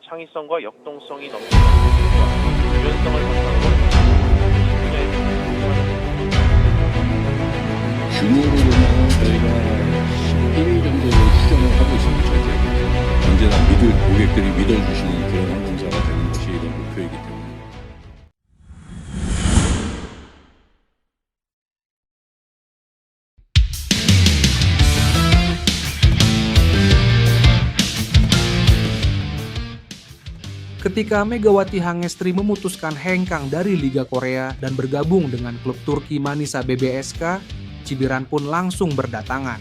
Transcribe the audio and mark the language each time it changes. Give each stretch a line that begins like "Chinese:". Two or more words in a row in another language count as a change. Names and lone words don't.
Korean: 창의성과 역동성이 넘치는 분위기와 유연성을 바탕으로 분야에서 규모로 보면 저희가 11 정도 추정을 하고 있습니다. 언제나 고객들이 믿어주시는 그런 항공사가 되는 것이 목표이기 때문에.
Indonesian: Ketika Megawati Hangestri memutuskan hengkang dari Liga Korea dan bergabung dengan klub Turki Manisa BBSK, cibiran pun langsung berdatangan.